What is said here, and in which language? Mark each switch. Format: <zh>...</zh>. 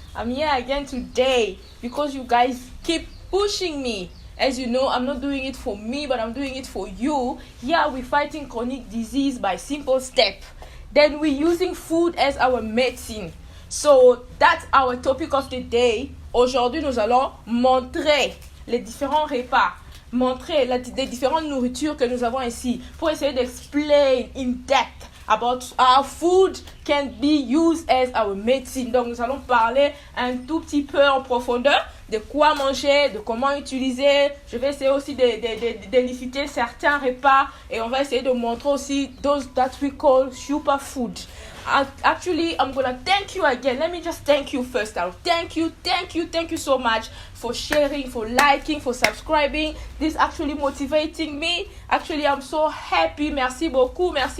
<en>I'm here again today because you guys keep pushing me. As you know, I'm not doing it for me, but I'm doing it for you. Here we're fighting chronic disease by simple step. Then we're using food as our medicine. So that's our topic of the day.</en> <fr>Aujourd'hui, nous allons montrer les différents repas, montrer les différentes nourritures que nous avons ici pour essayer d'</fr> <en>explain in depth about how food can be used as our medicine.</en> <fr>Donc nous allons parler un tout petit peu en profondeur de quoi manger, de comment utiliser. Je vais essayer aussi d'éliciter certains repas et on va essayer de montrer aussi</fr> <en>those that we call superfood. Actually, I'm gonna thank you again. Let me just thank you first. Thank you so much for sharing, for liking, for subscribing. This actually motivating me. Actually, I'm so happy.</en> <fr>Merci beaucoup.</fr>